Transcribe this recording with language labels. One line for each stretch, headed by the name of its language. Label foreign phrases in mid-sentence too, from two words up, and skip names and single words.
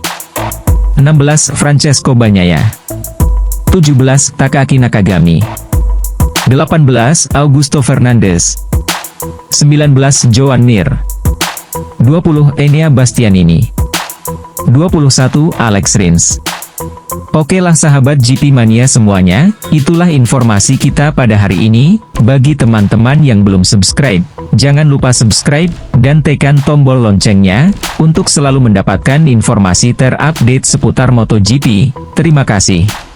Indonesian: 16. Francesco Bagnaia. 17. Takaaki Nakagami. 18. Augusto Fernandez. 19. Joan Mir. 20. Enea Bastianini. 21. Alex Rins. Oke lah sahabat GP Mania semuanya, itulah informasi kita pada hari ini. Bagi teman-teman yang belum subscribe, jangan lupa subscribe, dan tekan tombol loncengnya, untuk selalu mendapatkan informasi terupdate seputar MotoGP.